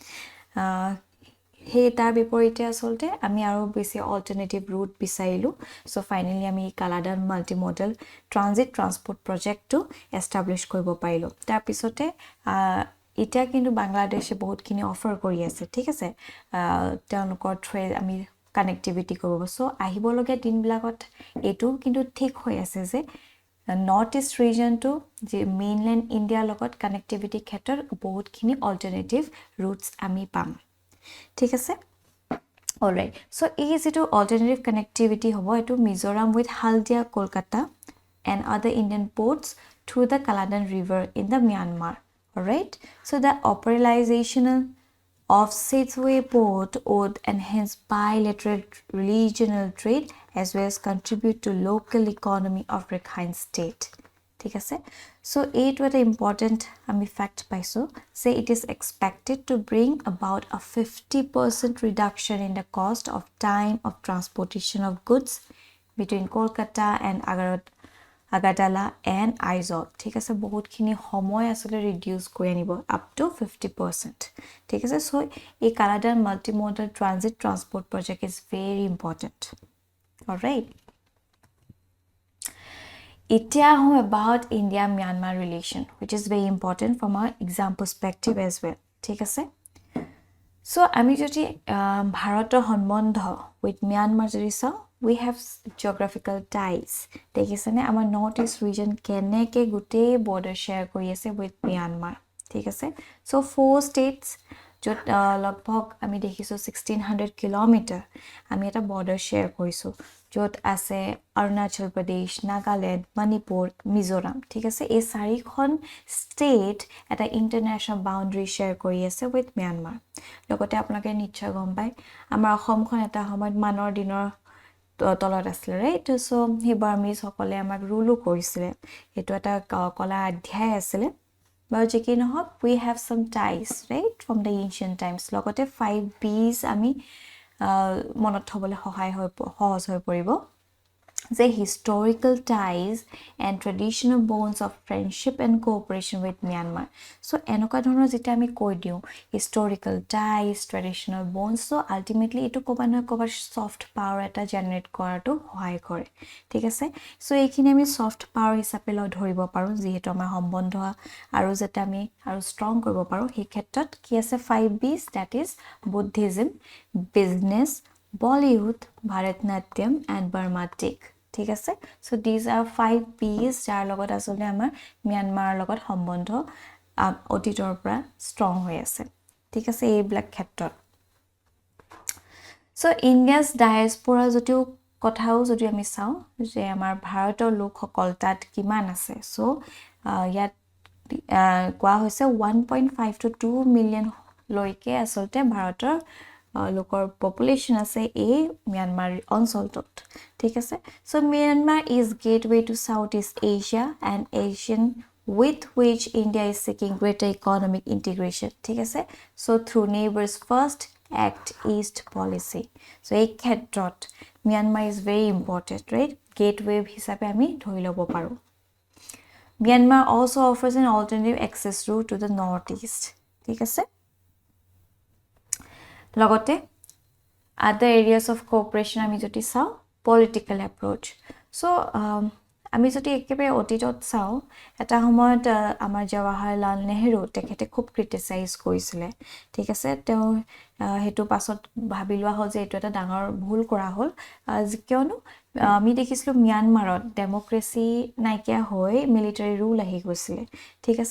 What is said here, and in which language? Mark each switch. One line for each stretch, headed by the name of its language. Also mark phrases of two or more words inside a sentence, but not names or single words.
Assamese: হে তাৰ বিপৰীতে আসলতে আমি আৰু বেছি
English: alternative route
Assamese: বিচাৰিলো
English: so finally
Assamese: আমি কালাদান মাল্টিমডেল ট্ৰানজিট ট্ৰান্সপোৰ্ট প্ৰজেক্টটো এষ্টাবলিশ কৰিব পাৰিলো তাৰ পিছতে এটা কিন্তু বাংলাদেশে বহুতখিনি অফাৰ কৰি আছে ঠিক আছে তেওঁলোকৰ থ্ৰে আমি কানেক্টিভিটি কৰিব সো আহিব লগা দিনবিলাকত এটো কিন্তু ঠিক হৈ আছে যে
English: North East region
Assamese: টু যে মেইনল্যান্ড ইণ্ডিয়া লগত কানেক্টিভিটি ক্ষেত্ৰত বহুতখিনি
English: alternative routes
Assamese: আমি পাম ঠিক আছে
English: all right so is it alternative connectivity
Assamese: হ'ব এইটো
English: Mizoram with Haldia Kolkata and other Indian ports through the Kaladan river in the Myanmar all right so the operationalization of Sitwe port would enhance bilateral regional trade as well as contribute to local economy of Rakhine state
Assamese: ঠিক আছে
English: so it was important
Assamese: আমি fact পাইছো
English: say it is expected to bring about a 50% reduction in the cost of time of transportation of goods between Kolkata and Agartala and Aizawl
Assamese: ঠিক আছে বহুতখিনি সময় আসলে ৰিডিউস কৰি আনিব
English: up to 50%
Assamese: ঠিক আছে
English: so এই Kaladan multimodal transit transport project is very important all right Itia about India-Myanmar relation, which is very important from our exam perspective as well.
Assamese: ঠিক আছে? So, আমি যদি ভাৰতৰ সম্বন্ধ
English: with Myanmar
Assamese: যদি চাও,
English: we have geographical ties.
Assamese: দেখিছেনে আমাৰ নৰ্থ ইষ্ট ৰিজন কেনেকে গুটে
English: border share
Assamese: কৰি আছে
English: with Myanmar.
Assamese: ঠিক আছে? So, 4 states যত লগভগ আমি দেখিছো 1600 কিলোমিটাৰ আমি এটা
English: border share
Assamese: কৰিছো য'ত আছে অৰুণাচল প্ৰদেশ, নাগালেণ্ড, মণিপুৰ, মিজোৰাম, ঠিক আছে। এই চাৰিখন ষ্টেট এটা
English: international boundary share
Assamese: কৰি আছে
English: with Myanmar.
Assamese: লগতে আপোনালোকে নিশ্চয় গম পায় আমাৰ অসমখন এটা সময়ত মানৰ দিনৰ তলত আছিলে, ৰাইট? চ' সেই বাৰ্মিজসকলে আমাক ৰুলো কৰিছিলে। এইটো এটা কলা অধ্যায় আছিলে। বাৰু যি কি নহওক,
English: we have charm ties, right, from the ancient times.
Assamese: লগতে 5Bs আমি মনত থ'বলৈ সহজ হৈ পৰিব যে
English: historical ties and traditional bonds of friendship and cooperation with Myanmar.
Assamese: So এনেকুৱা ধৰণৰ যেতিয়া আমি কৈ দিওঁ
English: historical ties, traditional bonds,
Assamese: so ultimately এইটো ক'বা নহয় ক'বা
English: soft power
Assamese: এটা জেনেৰেট কৰাটো সহায় কৰে, ঠিক আছে। so এইখিনি আমি
English: soft power
Assamese: হিচাপে ধৰিব পাৰোঁ, যিহেতু আমাৰ সম্বন্ধ আৰু যাতে আমি আৰু ষ্ট্ৰং কৰিব পাৰোঁ। সেই ক্ষেত্ৰত কি আছে
English: 5Bs, that is Buddhism, business, Bollywood, Bharatnatyam and Burmatic,
Assamese: ঠিক আছে।
English: so these are 5Bs
Assamese: যাৰ লগত আচলতে আমাৰ ম্যানমাৰৰ লগত সম্বন্ধ অতীতৰ পৰা ষ্ট্ৰং হৈ আছে, ঠিক আছে এইবিলাক ক্ষেত্ৰত। so
English: India's diaspora
Assamese: যদিও কথাও যদি আমি চাওঁ যে আমাৰ ভাৰতৰ লোকসকল তাত কিমান আছে, so ইয়াত কোৱা হৈছে
English: 1.5 to 2 million
Assamese: লৈকে আচলতে ভাৰতৰ লোকৰ পপুলেশ্যন আছে এই ম্যানমাৰ অঞ্চলটোত, ঠিক আছে।
English: so Myanmar is gateway to Southeast Asia and Asian with which India is seeking greater economic integration,
Assamese: ঠিক আছে।
English: so through neighbors first act east policy, so
Assamese: এই ক্ষেত্ৰত
English: Myanmar is very important, right?
Assamese: gateway হিচাপে আমি ধৰি ল'ব পাৰোঁ।
English: Myanmar also offers an alternative access route to the northeast,
Assamese: ঠিক আছে। লগতে
English: other areas of cooperation
Assamese: আমি যদি চাওঁ
English: political approach,
Assamese: so আমি যদি একেবাৰে অতীতত চাওঁ এটা সময়ত আমাৰ জৱাহৰলাল নেহেৰু তেখেতে খুব ক্ৰিটিচাইজ কৰিছিলে, ঠিক আছে। তেওঁ হেতু পাছত ভাবি লোৱা হ'ল যে এইটো এটা ডাঙৰ ভুল কৰা হ'ল, কিয়নো আমি দেখিছিলোঁ ম্যানমাৰত ডেমক্ৰেসি নাইকিয়া হৈ
English: military rule
Assamese: আহি গৈছিলে, ঠিক আছে।